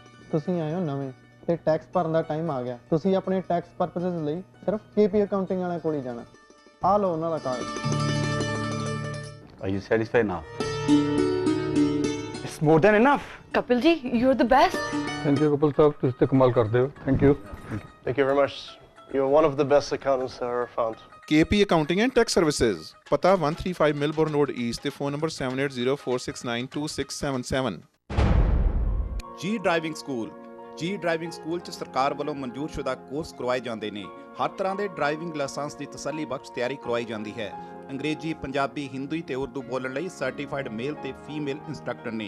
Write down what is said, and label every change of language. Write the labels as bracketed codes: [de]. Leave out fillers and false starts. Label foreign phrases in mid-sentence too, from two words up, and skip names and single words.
[pa] ਤੁਸੀਂ ਆਏ ਹੋ ਨਵੇਂ ਤੇ ਟੈਕਸ ਭਰਨ ਦਾ ਟਾਈਮ ਆ ਗਿਆ। ਤੁਸੀਂ ਆਪਣੇ [en] tax purposes [pa] ਲਈ ਸਿਰਫ KP ਅਕਾਊਂਟਿੰਗ ਵਾਲਿਆਂ ਕੋਲ ਹੀ ਜਾਣਾ। ਆ ਲਓ ਉਹਨਾਂ ਦਾ ਕਾਰਡ। [en] Are you satisfied now? It's more than enough. Kapil ji, you're the best. Thank you, [pa] Kapil sahab. ਤੁਸੀਂ ਤੇ ਕਮਾਲ ਕਰਦੇ ਹੋ। [en] Thank you. Thank you very much. You're one of the best accountants I ever found. [pa] KP Accounting and Tax Services, ਪਤਾ 135 Milbourne Road East ਤੇ [en] phone number [pa] 7804692677। ਜੀ ਡਰਾਈਵਿੰਗ ਸਕੂਲ। ਜੀ ਡਰਾਈਵਿੰਗ ਸਕੂਲ 'ਚ ਸਰਕਾਰ ਵੱਲੋਂ ਮਨਜ਼ੂਰਸ਼ੁਦਾ ਕੋਰਸ ਕਰਵਾਏ ਜਾਂਦੇ ਨੇ। ਹਰ ਤਰ੍ਹਾਂ ਦੇ [en] driving license [pa] ਦੀ ਤਸੱਲੀ ਬਖਸ਼ ਤਿਆਰੀ ਕਰਵਾਈ ਜਾਂਦੀ ਹੈ। ਅੰਗਰੇਜ਼ੀ, ਪੰਜਾਬੀ, ਹਿੰਦੀ ਤੇ ਉਰਦੂ ਬੋਲਣ ਲਈ [en] certified male [pa] ਤੇ [en] female instructor [pa] ਨੇ।